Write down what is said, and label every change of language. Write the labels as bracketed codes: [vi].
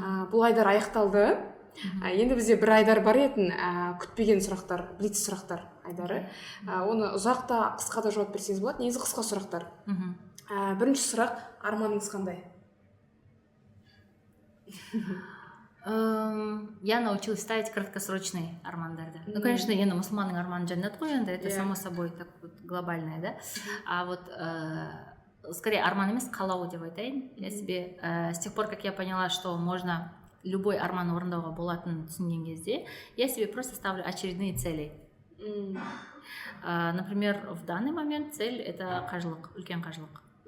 [kk] Бұл айдар аяқталды. Енді бізде бір айдар бар етін, күтпеген сұрақтар, блиц сұрақтар айдары. Оны ұзақта, қысқа да жауап берсеңіз болады. Негізі қысқа сұрақтар. Бірінші сұрақ, арманыңыз қандай? [ru] Я научилась ставить краткосрочные армандарды. Ну, конечно, [kk] енді мұсылманның арманы жәннат қой, енді [ru] это само собой так вот глобальное, да? А вот скорее [kk] арман емес, қалау деп айтайын. [ru] Я себе с тех пор, как я поняла, что можно любой [kk] арман орындауға болатынын түсінген кезде, [ru] я себе просто ставлю очередные цели. Например, в данный момент цель это [kk] қажылық, үлкен қажылық.